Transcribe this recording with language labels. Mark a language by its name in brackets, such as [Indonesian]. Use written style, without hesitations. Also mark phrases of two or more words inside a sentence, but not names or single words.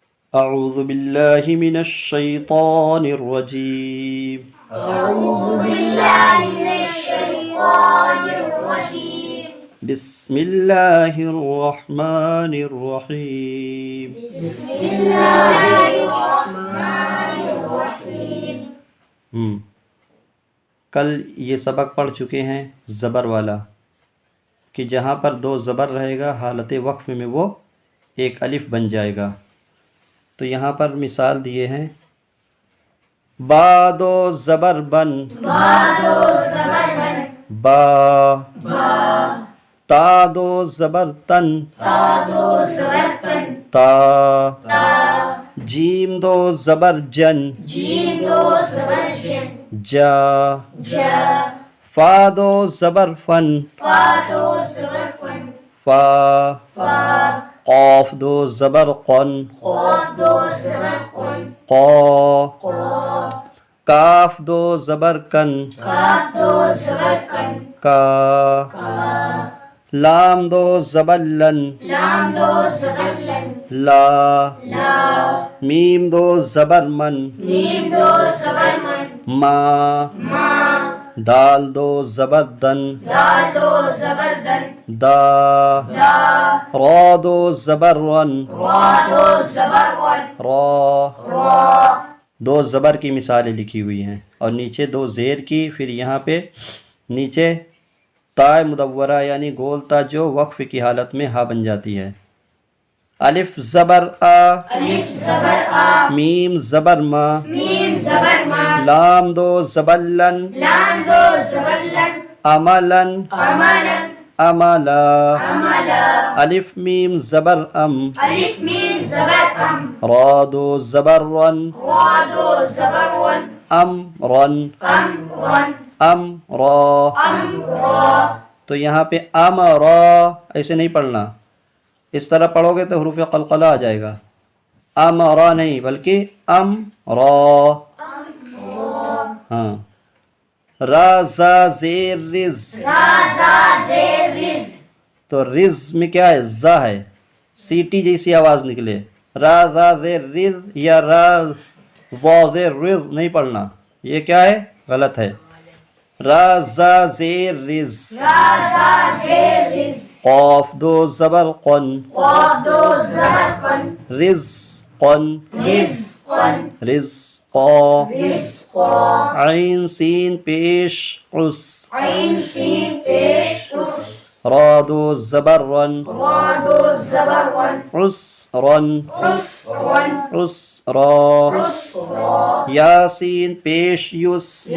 [Arabic] أعوذ بالله من الشيطان الرجيم أعوذ بالله من الشيطان الرجيم بسم الله الرحمن الرحيم بسم الله الرحمن الرحيم [Urdu] کل یہ سبق پڑھ چکے ہیں زبر والا کہ جہاں پر دو زبر رہے گا حالت وقف میں وہ ایک الف بن جائے گا. تو یہاں پر مثال دیے ہیں با دو زبر بن با تا دو زبر تن تا جیم دو زبر جن جا فا دو زبر فن فا قاف دو زبر قن قا کاف دو زبر کن کا لام دو زبر لن لا میم دو زبر من ما دال دو زبر دن دا را دو زبر ون را دو زبر کی مثالیں لکھی ہوئی ہیں اور نیچے دو زیر کی. پھر یہاں پہ نیچے تا مدورہ یعنی گول تا جو وقف کی حالت میں ہا بن جاتی ہے. الف زبر آ میم زبر ما لام دو زبر لن عملن عملا الف میم زبر ام را دو زبر رن ام رن ام را. تو یہاں پہ ام را ایسے نہیں پڑھنا، اس طرح پڑھو گے تو حروف قلقلہ آ جائے گا. ام را نہیں بلکہ ام را. ہاں را زا زیر رز تو رز میں کیا ہے؟ زا ہے، سیٹی جیسی آواز نکلے. را زا زیر رز یا را وا زیر رز نہیں پڑھنا، یہ کیا ہے؟ غلط ہے. را زا زیر رز قاف دو زبر قن رز قن رز قا عین سین پیش اس را دو زبر رن اس رن اس را یاسین پیش یس